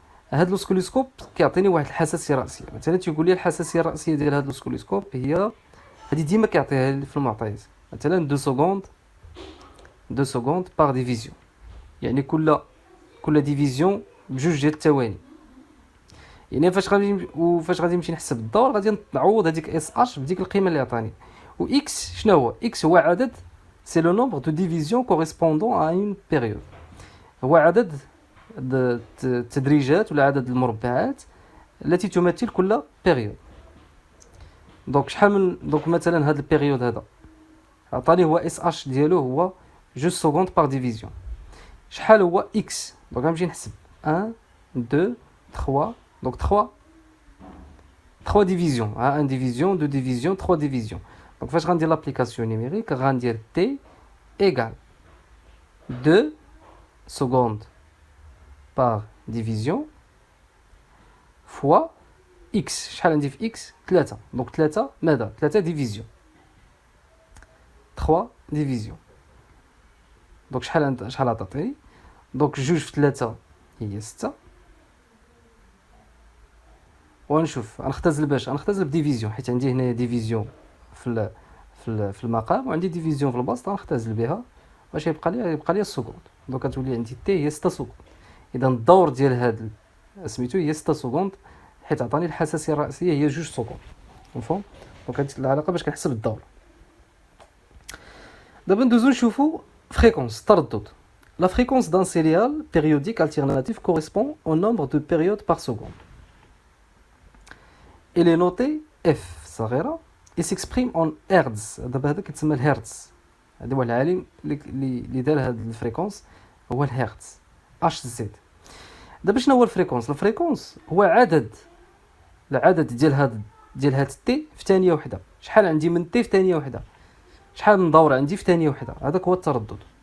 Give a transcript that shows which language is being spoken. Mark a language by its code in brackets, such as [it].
[ar] هاد لوسكوليسكوب كيعطيني واحد الحساسيه رأسيه، مثلا تيقول لي الحساسيه الرأسيه ديال هاد لوسكوليسكوب هي هذه ديما كيعطيها لي في المعطيات، مثلا 2 سكوند بار ديفيزيون، يعني كل ديفيزيون بجوج ديال الثواني. يعني فاش غادي نمشي نحسب الدور غادي نعوض هذيك اس اش بديك القيمه اللي عطاني. و اكس شنو هو؟ اكس هو عدد [fr] c'est le nombre de divisions correspondant à une période. [ar] هو عدد التدريجات ولا عدد المربعات التي تمثل كل بيريود. دونك شحال من دونك مثلا هذا البيريود هذا عطاني هو اس اش ديالو هو 2 سكوند بار ديفيزيون. شحال هو اكس؟ دونك غنمشي نحسب 1 2 3 دونك [fr] 3 divisions, 1 division, 2 divisions, 3 divisions. Donc, je vais dire l'application numérique, je vais dire t égale 2 secondes par division fois x. [ar] شحال عندي في x 3. [fr] Donc 3 [ar] ماذا؟ [fr] 3 divisions. 3 divisions. [ar] Donc شحال عطاتني؟ Donc 2 في 3 هي 6. ونشوف غنختزل باش غنختزل بديفيزيون حيت عندي هنا ديفيزيون في المقام وعندي ديفيزيون في البسط غنختزل بها باش يبقى لي السكوند. دونك غتولي عندي تي هي 6 سكوند. اذا الدور ديال هاد سميتو هي 6 سكوند حيت عطاني الحساسيه الرئيسيه هي 2 سكوند. مفهوم؟ دونك هاد العلاقه باش كنحسب الدور. دابا ندوزو نشوفو فريكونس التردد. [fr] La fréquence d'un céréal périodique alternatif correspond au nombre de périodes par seconde. Il est noté F [ar] صغيرة. [fr] Il s'exprime en hertz. [ar] دابا هذا كيتسمى الهرتز. هذا هو العالم اللي دار هاد الفريكونس هو الهرتز اش زد. دابا شنو هو الفريكونس؟ الفريكونس هو العدد ديال هاد تي في ثانية وحدة. شحال عندي من تي في ثانية وحدة؟ شحال من دورة عندي في ثانية وحدة؟ هذاك هو التردد.